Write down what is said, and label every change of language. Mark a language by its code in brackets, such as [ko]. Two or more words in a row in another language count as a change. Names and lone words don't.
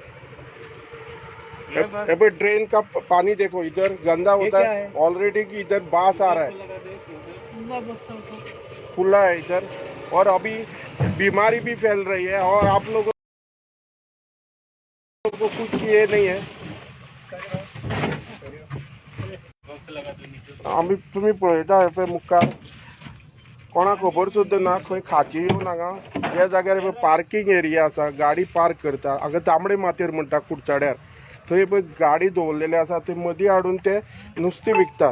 [hi] अबे ड्रेन का पानी देखो, इधर गंदा होता है ऑलरेडी कि इधर बास आ रहा है, खुला है इधर, और अभी बीमारी भी फैल रही है और आप लोगों को कुछ ये नहीं है। [kok] आम्ही तुम्ही पळयता पे मुखार कोणा खबर सुद्दां ना, खंय खाची येवन हांगा ह्या जाग्यार [en] parking area [kok] आसा, गाडी पार्क करता हांगा तांबडे मातेर म्हणटा कुडचड्यार, थंय पळय गाडी दवरलेली आसा, थंय मदीं हाडून ते नुस्तें विकतात.